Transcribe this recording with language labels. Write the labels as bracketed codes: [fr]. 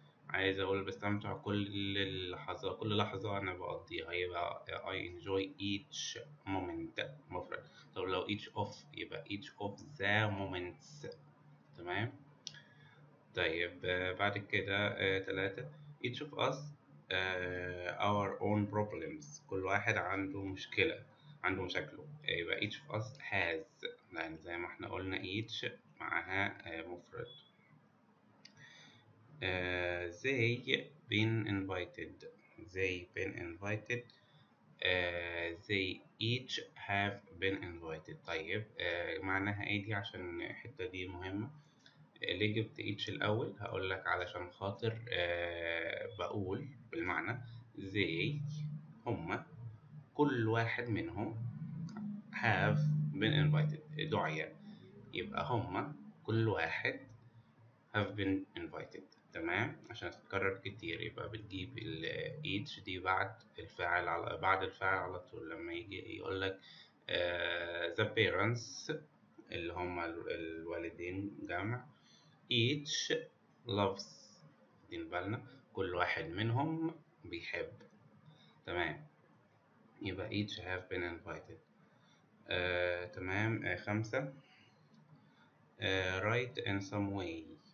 [ar] عايز أقول بستمتع كل لحظة أنا بقضيها، يبقى [en] I enjoy each moment [ar] مفرد. طب لو [en] each of يبقى each of the moments. [ar] تمام. طيب بعد كده تلاتة [en] each of us our own problems. [ar] كل واحد عنده مشاكله. يبقى [en] each of us has، [ar] يعني زي ما احنا قلنا each معاها مفرد. [en] they been invited. They each have been invited. [ar] طيب معناها ايه دي؟ عشان الحتة دي مهمة. ليه جبت each الأول؟ هقولك علشان خاطر بقول بالمعنى they هما كل واحد منهم [en] have been invited [ar] دعية، يبقى هما كل واحد have been invited. تمام. عشان تتكرر كتير يبقى بتجيب each دي بعد الفاعل على طول. لما يجي يقولك [en] the parents [ar] اللي هما الوالدين جمع [en] each loves، [ar] واخدين بالنا كل واحد منهم بيحب. تمام. يبقى [en] each have been invited. [ar] تمام. خمسة [en] right in some way.